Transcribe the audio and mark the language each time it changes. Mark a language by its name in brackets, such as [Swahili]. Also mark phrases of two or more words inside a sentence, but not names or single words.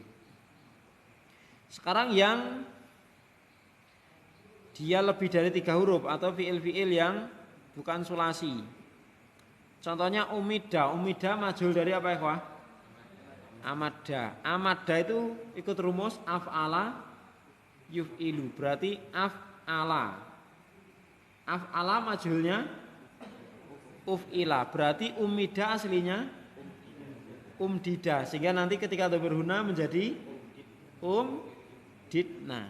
[Indonesian] Sekarang yang dia lebih dari 3 huruf atau fiil-fiil yang bukan sulasi. Contohnya umida majhul dari apa ya? Amada itu ikut rumus [Arabic] أفعل يفعل, [Indonesian] berarti af'ala majhulnya uf'ila, berarti umida aslinya umdida, sehingga nanti ketika berhuna menjadi umdidna.